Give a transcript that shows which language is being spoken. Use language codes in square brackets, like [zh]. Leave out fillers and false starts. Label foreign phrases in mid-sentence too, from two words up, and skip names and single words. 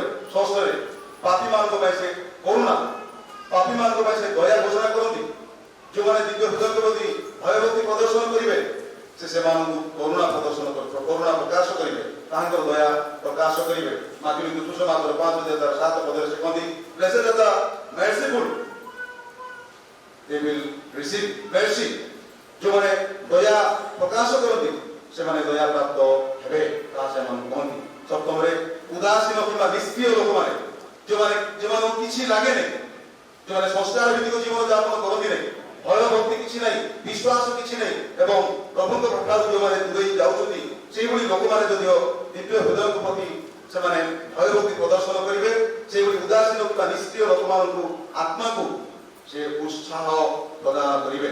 [or] ଷଷ୍ଠରେ ପାପୀମାନଙ୍କ ପାଇଁ ସେ କରୁଣା, ପାପୀମାନଙ୍କ ପାଇଁ ସେ ଦୟା ଘୋଷଣା କରନ୍ତି। ଯେଉଁମାନେ ଦିବ୍ୟ ହୃଦୟ ପ୍ରତି ଭୟଭକ୍ତି ପ୍ରଦର୍ଶନ କରିବେ ସେମାନଙ୍କୁ କରୁଣା ପ୍ରକାଶ କରିବେ, ତାହାଙ୍କର ଦୟା ପ୍ରକାଶ କରିବେ। ମାତୃ ସୁସମାଚାର 5:7 ସେ କହନ୍ତି, [en] Blessed are the merciful, they will receive mercy। [or] ଯେଉଁମାନେ ଦୟା ପ୍ରକାଶ କରନ୍ତି ସେମାନେ ଦୟା ପ୍ରାପ୍ତ ହେବେ, ତାହା ସେମାନଙ୍କୁ କହନ୍ତି। ସପ୍ତମରେ ଉଦାସୀନ କିମ୍ବା ନିଷ୍କ୍ରିୟ ଲୋକମାନେ, ଯେଉଁମାନଙ୍କୁ କିଛି ଲାଗେନି, ଯେଉଁମାନେ ସଂସ୍କାର ଭିତ୍ତିକ ଜୀବନ ଯାପନ କରନ୍ତି ନାହିଁ, ଭୟ ଭକ୍ତି କିଛି ନାହିଁ, ବିଶ୍ୱାସ କିଛି ନାହିଁ ଏବଂ ପ୍ରଭୁଙ୍କ ଠାରୁ ଯେଉଁମାନେ ଦୂରେଇ ଯାଉଛନ୍ତି, ସେଇଭଳି ଲୋକମାନେ ଯଦିଓ ଦିବ୍ୟ ହୃଦୟଙ୍କ ପ୍ରତି ସେମାନେ ଭୟଭକ୍ତି ପ୍ରଦର୍ଶନ କରିବେ, ସେଇଭଳି ଉଦାସୀନ କିମ୍ବା ନିଷ୍କ୍ରିୟ ଲୋକମାନଙ୍କୁ ଆତ୍ମାକୁ ସେ ଉତ୍ସାହ ପ୍ରଦାନ କରିବେ।